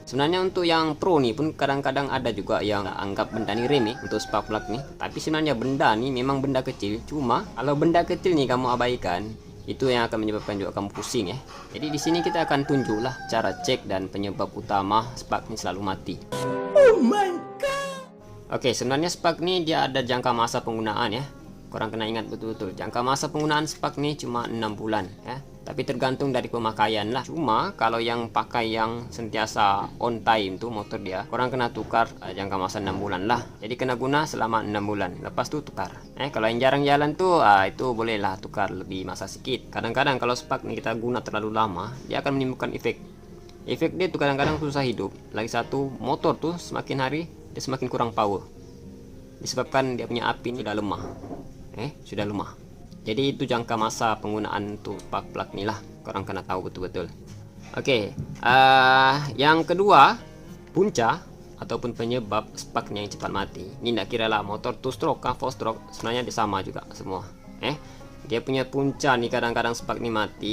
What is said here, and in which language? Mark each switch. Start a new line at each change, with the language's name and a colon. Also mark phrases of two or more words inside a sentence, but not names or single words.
Malay: Sebenarnya untuk yang pro nih pun kadang-kadang ada juga yang anggap benda ini remeh untuk
English: spark plug
Malay: nih. Tapi sebenarnya benda nih memang benda kecil. Cuma kalau benda kecil nih kamu abaikan, itu yang akan menyebabkan juga kamu pusing ya. Jadi di sini kita akan tunjuklah cara cek dan penyebab utama spark ini selalu mati.
English: Oh my god.
Malay: Oke, sebenarnya spark nih dia ada jangka masa penggunaan ya. Korang kena ingat betul-betul. Jangka masa penggunaan spark nih cuma 6 bulan ya. Tapi tergantung dari pemakaian lah. Cuma kalau yang pakai yang sentiasa
English: on time
Malay: tuh motor dia, korang kena tukar jangka masa 6 bulan lah. Jadi kena guna selama 6 bulan. Lepas tuh tukar. Kalau yang jarang jalan tuh itu bolehlah tukar lebih masa sedikit. Kadang-kadang kalau spark nih kita guna terlalu lama, dia akan menimbulkan efek. Efek dia tuh kadang-kadang susah hidup. Lagi satu, motor tuh semakin hari dia semakin kurang power. Disebabkan dia punya api ini sudah lemah. Sudah lemah. Jadi itu jangka masa penggunaan tuh
English: spark plug
Malay: nih lah, korang kena tahu betul-betul. Oke, yang kedua, punca ataupun penyebab sparknya yang cepat mati. Ini tidak kira lah motor 2 stroke kah 4 stroke, sebenarnya dia sama juga semua. Dia punya punca nih kadang-kadang spark nih mati.